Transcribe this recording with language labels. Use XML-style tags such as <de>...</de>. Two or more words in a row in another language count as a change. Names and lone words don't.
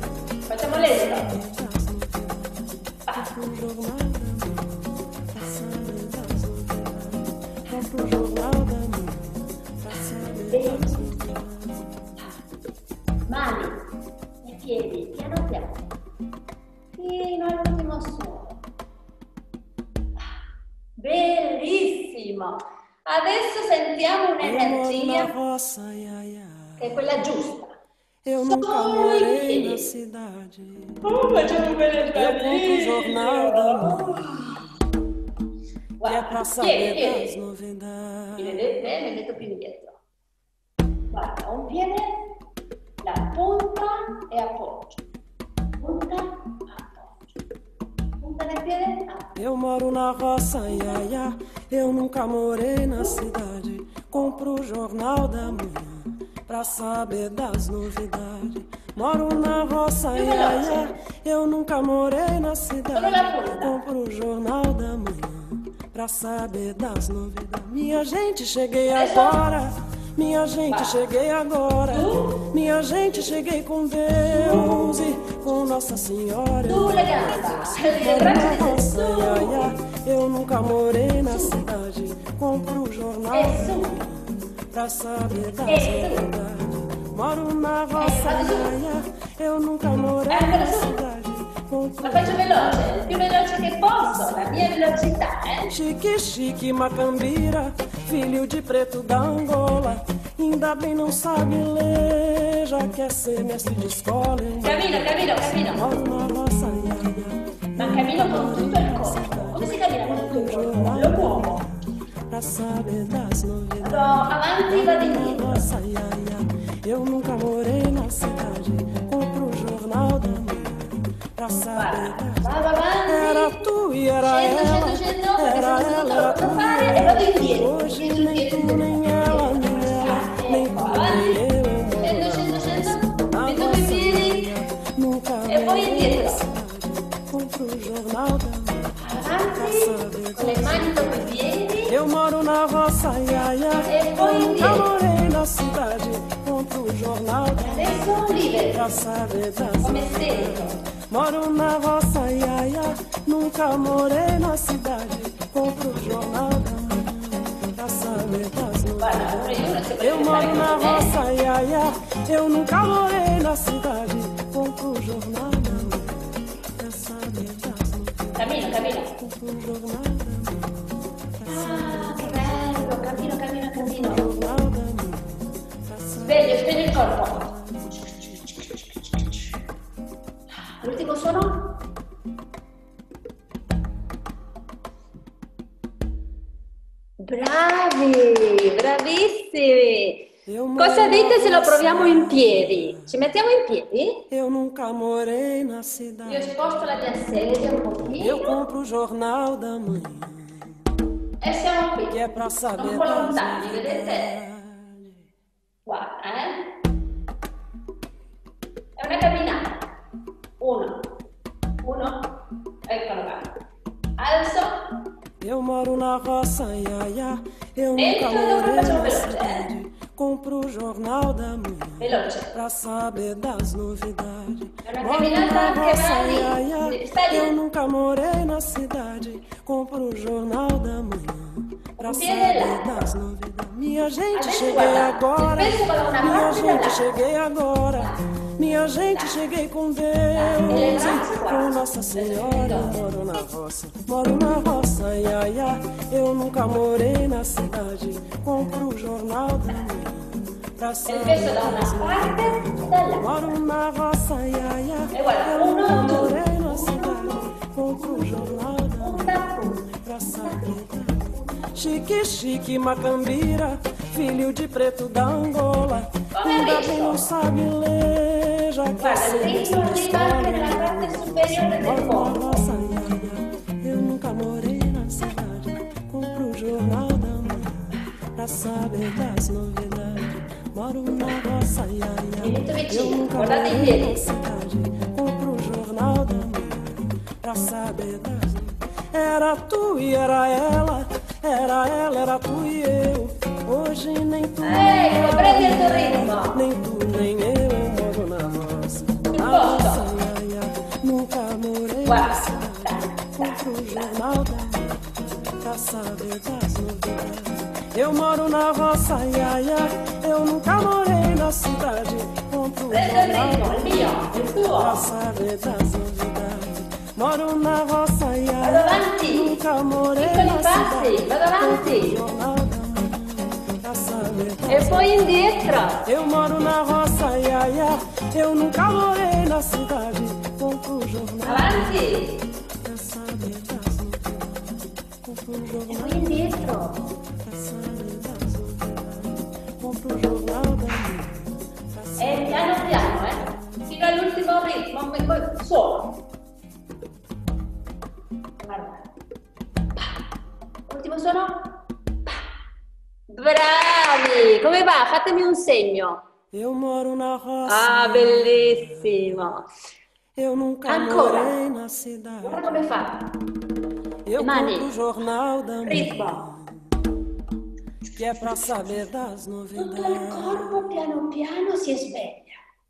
<it>Facciamo lento.</it> <pt>Compro o jornal da manhã pra saber das novidades. Compro o jornal da manhã pra saber das novidades.</pt> <it>Mani e piedi, piano piano. Fino all'ultimo suono. Bellissimo! Adesso sentiamo</it> <pt>Eu moro na</pt> <it>un'energia</it> <pt>roça, ia, ia.</pt> <it>che è quella giusta.</it> <pt>Eu nunca morei na cidade.</pt> <it>Facciamo bene</it> <pt>Eu compro o jornal da manhã, que é pra saber das novidades.</pt> <it>Mi metto più indietro. Guarda, un piede, la punta e appoggio. Punta, appoggio. Punta del piede, appoggio.</it> <pt>Eu moro na roça, ia, ia. Eu nunca morei na cidade. Compro o jornal da manhã pra saber das novidades. Moro na roça, ia, ia. Eu nunca morei na cidade. Compro o jornal da manhã pra saber das novidades. Minha gente, cheguei agora. Minha gente, cheguei agora. Minha gente, cheguei com Deus e com Nossa Senhora.</pt> <it>Tu le gambe, le</it> <pt>Moro</pt> <it>braccia</it> <pt>na</pt> <it>di</it> <pt>roça, ia, ia. Eu nunca morei na cidade. Compro o jornal pra saber das novidades. Moro na roça, eu nunca morei na cidade.</pt> <it>La faccio veloce, il più veloce che posso, la mia velocità,</it> <pt>Chique, chique, macambira, filho de preto da Angola. Ainda bem não sabe ler, já quer ser mestre de escola.</pt> <it>Cammino.</it> <pt>Moro na roça,</pt> <it>Ma cammino con tutto il corpo. Come si cammina con tutto il corpo? Lo muovo.</it> <pt>pra saber das novidades.</pt> <it>Vado avanti e vado indietro.</it> <pt>Nossa, eu nunca morei na cidade. Compro o jornal da manhã pra saber das</pt> <it>Vado avanti.</it> <pt>Era tu e era ela.</pt> <it>Scendo,</it> <pt>Era ela, era tu</pt> <it>fare e e vado</it> <pt>eu.</pt> <it>indietro.</it> <pt>Hoje nem tu, nem ela, nem tu,</pt> <it>Avanti.</it> <pt>nem eu.</pt> <it>Scendo.</it> <pt>Na</pt> <it>Metto i</it> <pt>roça,</pt> <it>piedi.</it> <pt>nunca</pt> <it>E poi</it> <pt>morei na</pt> <it>indietro.</it> <pt>cidade. Compro o jornal da manhã pra</pt> <it>Avanti.</it> <pt>saber</pt> <it>Con le mani dopo i piedi.</it> <pt>Eu moro na roça,</pt> <it>E poi</it> <pt>eu nunca</pt> <it>indietro.</it> <pt>morei na cidade. Compro o jornal</pt> <it>Adesso libero.</it> <pt>pra saber das</pt> <it>Come stento.</it> <pt>Moro na roça, nunca morei na cidade. Compro o jornal da manhã pra saber das</pt> <it>Guarda, pure io non</it> <pt>novidades. Eu moro na roça, eu nunca morei na cidade. Compro o jornal da manhã pra saber das novidades.</pt> <it>Cammino.</it> <pt>Compro o jornal da manhã pra</pt> <it>Ah, che bello. Cammino.</it> <pt>saber o jornal da manhã pra saber.</pt> <it>Sveglio il corpo. L'ultimo suono. Bravi, bravissimi. Cosa dite se lo proviamo in piedi? Ci mettiamo in piedi?</it> <pt>Eu nunca morei na cidade.</pt> <it>Io sposto la mia sedia un</it> <pt>Eu</pt> <it>pochino</it> <pt>compro o jornal da manhã,</pt> <it>e siamo qui.</it> <pt>que é pra saber</pt> <it>Non</it> <pt>das</pt> <it>lontani, vedete?</it> <pt>novidades.</pt> <it>Guarda, È una camminata. Uno. Eccolo qua. Alzo.</it> <pt>Eu moro na roça, eu nunca</pt> <it>Dentro</it> <pt>morei</pt> <it>facciamo</it> <pt>na</pt> <it>veloce,</it> <pt>cidade. Compro o jornal da manhã</pt> <it>Veloce.</it> <pt>pra saber das novidades. É uma Moro na caminhada que roça, vai ali. Está eu ali. nunca morei na cidade. Compro o jornal da manhã pra</pt> <it>piede</it> <pt>saber</pt> <it>là.</it> <pt>das novidades. Minha gente,</pt> <it>Adesso</it> <pt>cheguei</pt> <it>guarda,</it> <pt>agora.</pt> <it>penso con una</it> <pt>Minha</pt> <it>parte</it> <pt>gente,</pt> <it>là.</it> <pt>cheguei agora. Minha gente, cheguei com Deus e com Nossa Senhora. Moro na roça, eu nunca morei na cidade. Compro o jornal da manhã pra</pt> <it>Il</it> <pt>saber</pt> <it>peso da</it> <pt>das</pt> <it>una parte e dall'altra.</it> <pt>Moro na roça,</pt> <it>E guarda,</it> <pt>eu nunca</pt> <it>uno, due.</it> <pt>morei na cidade. Compro o jornal da manhã pra saber das Chique, chique, macambira, filho de preto da Angola.</pt> <it>Come</it> <pt>Ainda</pt> <it>visto?</it> <pt>bem não sabe ler, já quer</pt> <it>Guarda, il</it> <pt>ser</pt> <it>ritmo arriva anche nella parte superiore del</it> <pt>Moro na</pt> <it>corpo.</it> <pt>roça, eu nunca morei na cidade. Compro o jornal da manhã pra saber das novidades. Moro na roça,</pt> <it>Venite</it> <pt>eu</pt> <it>vicino,</it> <pt>nunca</pt> <it>guardate i</it> <pt>morei</pt> <it>piedi.</it> <pt>na cidade. Compro o jornal da manhã pra saber das novidades. Era tu e era ela, era tu e eu. Hoje nem tu, nem</pt> <it>Ecco, prendi il tuo ritmo.</it> <pt>nem tu, nem eu moro na roça.</pt> <it>Sul</it> <pt>Na</pt> <it>posto.</it> <pt>roça, nunca morei na</pt> <it>Guarda.</it> <pt>cidade. Compro o jornal da manhã pra saber das novidades. Eu moro na roça, eu nunca morei na cidade. Compro o</pt> <it>Prendo il</it> <pt>jornal</pt> <it>ritmo, il mio, il</it> <pt>pra</pt> <it>tuo.</it> <pt>saber das novidades. Moro na roça,</pt> <it>Vado avanti.</it> <pt>nunca morei</pt> <it>Piccoli</it> <pt>na</pt> <it>passi,</it> <pt>cidade.</pt> <it>vado avanti.</it> <pt>Jornal da manhã pra saber das</pt> <it>E poi indietro.</it> <pt>Eu moro na roça, eu nunca morei na cidade. Compro o jornal</pt> <it>Avanti.</it> <pt>pra saber das novidades. Compro o</pt> <it>E</it> <pt>jornal</pt> <it>poi indietro.</it> <pt>pra saber das novidades. Compro o jornal da manhã pra saber.</pt> <it>E piano piano, fino all'ultimo ritmo, solo. Guarda. Ultimo suono. Bravi! Come va? Fatemi un segno.</it> <pt>Eu moro na roça,</pt> <it>Ah, bellissimo.</it> <pt>eu nunca</pt> <it>Ancora.</it> <pt>morei na cidade.</pt> <it>Guarda come fa.</it> <pt>Eu</pt> <it>Mani.</it> <pt>compro o jornal da manhã,</pt> <it>Ritmo.</it> <pt>que é pra saber das</pt> <it>Tutto il</it> <pt>novidades.</pt> <it>corpo piano piano si sveglia.</it>